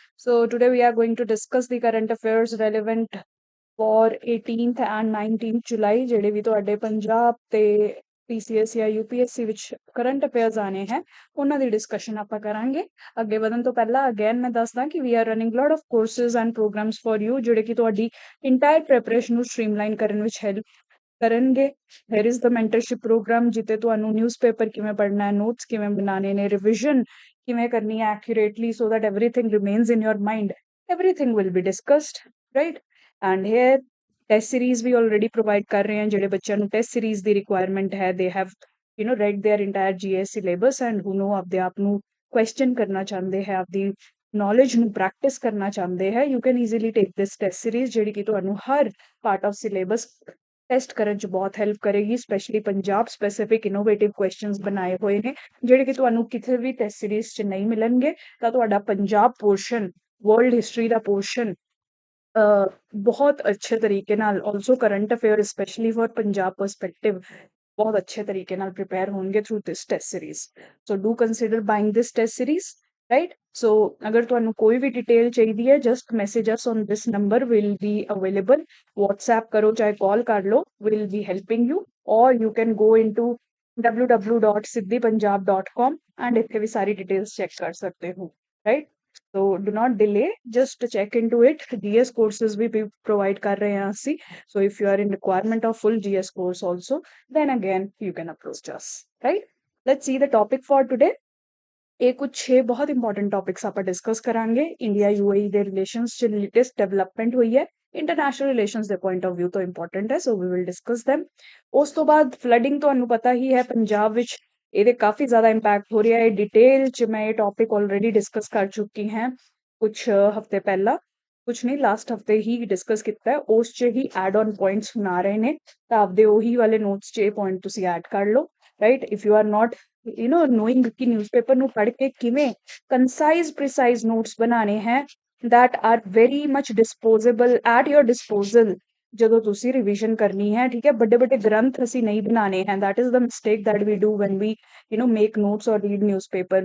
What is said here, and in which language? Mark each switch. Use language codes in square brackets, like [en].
[en] So today we are going to discuss the current affairs relevant for 18th and 19th July [pa] ਜਿਹੜੇ ਵੀ ਤੁਹਾਡੇ ਪੰਜਾਬ ਤੇ PCS ਜਾਂ UPSC ਵਿੱਚ current affairs ਆਣੇ ਹੈ ਉਹਨਾਂ ਦੀ ਡਿਸਕਸ਼ਨ ਆਪਾਂ ਕਰਾਂਗੇ। ਅੱਗੇ ਵਧਣ ਤੋਂ ਪਹਿਲਾਂ ਅਗੇਨ ਮੈਂ ਦੱਸਦਾ ਕਿ [en] we are running lot of courses and programmes for you [pa] ਜਿਹੜੇ ਕਿ ਤੁਹਾਡੀ ਇੰਟਾਇਰ ਪ੍ਰੈਪਰੇਸ਼ਨ ਨੂੰ ਸਟ੍ਰੀਮਲਾਈਨ ਕਰਨ ਵਿੱਚ ਹੈਲਪ ਕਰਨਗੇ। [en] there is the mentorship program [pa] ਜਿੱਤੇ ਤੁਹਾਨੂੰ ਨਿਊਜ਼ਪੇਪਰ ਕਿਵੇਂ ਪੜ੍ਹਨਾ ਹੈ, ਨੋਟਸ ਕਿਵੇਂ ਬਣਾਉਣੇ ਨੇ, ਰਿਵੀਜ਼ਨ ਕਿਵੇਂ ਕਰਨੀ ਹੈ [en] accurately so that everything remains in your mind. Everything will be discussed, right? [pa] And here test series we already provide ਕਰ ਰਹੇ ਹਾਂ ਜਿਹੜੇ ਬੱਚਿਆਂ ਨੂੰ ਟੈਸਟ ਸੀਰੀਜ਼ ਦੀ ਰਿਕੁਆਇਰਮੈਂਟ ਹੈ [en] they have read their entire GS syllabus and who know [pa] ਆਪਦੇ ਆਪ ਨੂੰ ਕੁਐਸਚਨ ਕਰਨਾ ਚਾਹੁੰਦੇ ਹੈ, ਆਪਦੀ ਨੌਲੇਜ ਨੂੰ ਪ੍ਰੈਕਟਿਸ ਕਰਨਾ ਚਾਹੁੰਦੇ ਹੈ, [en] you can easily take this test series [pa] ਜਿਹੜੀ ਕਿ ਤੁਹਾਨੂੰ ਹਰ ਪਾਰਟ ਆਫ ਸਿਲੇਬਸ ਟੈਸਟ ਕਰਨ 'ਚ ਬਹੁਤ ਹੈਲਪ ਕਰੇਗੀ। Specially Punjab specific innovative questions ਬਣਾਏ ਹੋਏ ਨੇ ਜਿਹੜੇ ਕਿ ਤੁਹਾਨੂੰ ਕਿਸੇ ਵੀ ਟੈਸਟ ਸੀਰੀਜ਼ 'ਚ ਨਹੀਂ ਮਿਲਣਗੇ। ਤਾਂ ਤੁਹਾਡਾ ਪੰਜਾਬ ਪੋਰਸ਼ਨ, ਵਰਲਡ ਹਿਸਟਰੀ ਦਾ ਪੋਰਸ਼ਨ ਬਹੁਤ ਅੱਛੇ ਤਰੀਕੇ ਨਾਲ also current affair specially for Punjab perspective ਬਹੁਤ ਅੱਛੇ ਤਰੀਕੇ ਨਾਲ ਪ੍ਰਿਪੇਅਰ ਹੋਣਗੇ through this test series. [en] So do consider buying this test series, right? So [pa] ਅਗਰ ਤੁਹਾਨੂੰ ਕੋਈ ਵੀ ਡਿਟੇਲ ਚਾਹੀਦੀ ਹੈ [en] Just message us on this number, will be available. [pa] WhatsApp ਕਰੋ ਚਾਹੇ ਕਾਲ ਕਰ ਲਓ, [en] Will be helping you. Or you can go into [pa] www.siddhipunjab.com and ਇੱਥੇ ਵੀ ਸਾਰੀ ਡਿਟੇਲਸ ਚੈੱਕ ਕਰ ਸਕਦੇ ਹੋ, right? [en] So do not delay, just check into it. GS courses we provide [hi] kar rahe hain [en] ਅਸੀਂ। So if you are in requirement of full GS course also, then again you can approach us, right? Let's see the topic for today. [pa] ਇਹ ਕੁਝ 6 ਬਹੁਤ important topics ਆਪਾਂ discuss ਕਰਾਂਗੇ। India UAE ਦੇ relations 'ਚ latest development ਹੋਈ ਹੈ, international relations ਦੇ ਪੁਆਇੰਟ ਆਫ ਵਿਊ ਤੋਂ ਇੰਪੋਰਟੈਂਟ ਹੈ, [en] So we will discuss them। [pa] ਉਸ ਤੋਂ ਬਾਅਦ ਫਲੱਡਿੰਗ ਤੁਹਾਨੂੰ ਪਤਾ ਹੀ ਹੈ ਪੰਜਾਬ ਵਿੱਚ, ਇਹਦੇ ਕਾਫੀ ਜ਼ਿਆਦਾ ਇੰਪੈਕਟ ਹੋ ਰਿਹਾ ਹੈ। ਡਿਟੇਲ 'ਚ ਮੈਂ ਇਹ ਟੌਪਿਕ ਆਲਰੇਡੀ ਡਿਸਕਸ ਕਰ ਚੁੱਕੀ ਹਾਂ ਕੁਝ ਹਫ਼ਤੇ ਪਹਿਲਾਂ, ਕੁਝ ਨਹੀਂ ਲਾਸਟ ਹਫ਼ਤੇ ਹੀ ਡਿਸਕਸ ਕੀਤਾ ਹੈ। ਉਸ 'ਚ ਹੀ ਐਡ ਔਨ ਪੁਆਇੰਟਸ ਹੁਣ ਆ ਰਹੇ ਨੇ, ਤਾਂ ਆਪਦੇ ਉਹੀ ਵਾਲੇ ਨੋਟਸ 'ਚ ਇਹ ਪੁਆਇੰਟ ਤੁਸੀਂ ਐਡ ਕਰ ਲਓ, right? [en] if you are not knowing [pa] ਕਿ ਨਿਊਜ਼ਪੇਪਰ ਨੂੰ ਪੜ੍ਹ ਕੇ ਕਿਵੇਂ ਕੰਸਾਈਜ਼ ਪ੍ਰੀਸਾਈਜ਼ ਨੋਟਸ ਬਣਾਉਣੇ ਹੈ [en] that are very much disposable at your disposal [pa] ਜਦੋਂ ਤੁਸੀਂ ਰਿਵੀਜ਼ਨ ਕਰਨੀ ਹੈ, ਠੀਕ ਹੈ? ਵੱਡੇ ਵੱਡੇ ਗ੍ਰੰਥ ਅਸੀਂ ਨਹੀਂ ਬਣਾਉਣੇ ਹੈ। [en] that is the mistake that we do when we make notes or read newspaper.